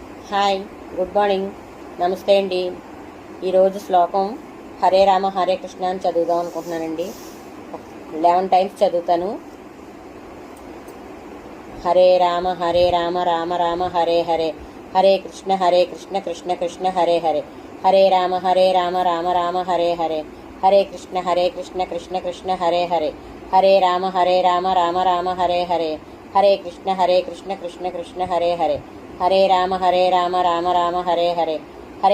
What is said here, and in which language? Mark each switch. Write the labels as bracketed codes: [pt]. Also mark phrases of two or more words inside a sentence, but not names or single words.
[te] హాయ్, [en] good morning, [te] నమస్తే అండి. ఈరోజు శ్లోకం [sa] హరే రామ హరే కృష్ణ [te] అని చదువుదాం అనుకుంటున్నానండి. 11 టైమ్స్ చదువుతాను. [sa] హరే రామ రామ రామ హరే హరే, హరే కృష్ణ కృష్ణ కృష్ణ హరే హరే, హరే రామ రామ రామ హరే హరే, హరే కృష్ణ కృష్ణ కృష్ణ హరే హరే, హరే రామ రామ రామ హరే హరే, హరే కృష్ణ కృష్ణ కృష్ణ హరే హరే, హరే రామ రామ రామ హరే హరే, హరే